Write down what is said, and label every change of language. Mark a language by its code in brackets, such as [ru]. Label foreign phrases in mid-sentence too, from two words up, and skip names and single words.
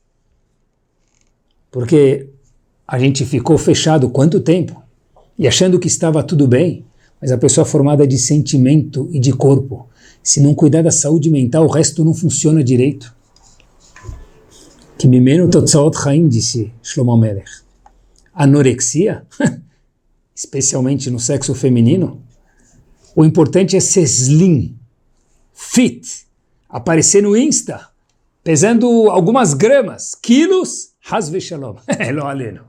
[pt] Porque a gente ficou fechado quanto tempo? E achando que estava tudo bem, mas a pessoa formada de sentimento e de corpo, se não cuidar da saúde mental, o resto não funciona direito. Que [he] ממנו תוצאות חיים, [pt] disse Shlomo Melech. Anorexia, especialmente no sexo feminino, o importante é ser [en] slim, fit, [pt] aparecer no Insta, pesando algumas gramas, quilos, [he] חס ושלום, לא עלינו.